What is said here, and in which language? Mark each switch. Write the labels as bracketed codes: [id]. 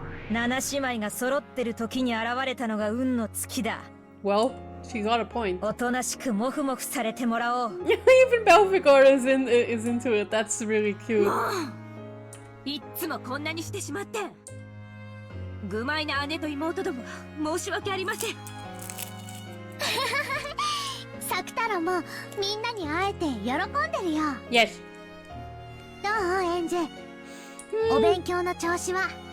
[ja] 7姉妹が揃ってる時に現れたのが運の尽きだ。 [en] Well, she got a point. [ja] おとなしくモフモフされてもらおう。 [en] Even Belphegor is into it. That's really cute. [ja] いっつもこんなにしてしまって。愚昧な姉と妹どもは申し訳ありません。サクタロもみんなに会えて喜んでるよ。 [en] Yes. [ja] どうエンジェ、お勉強の調子は？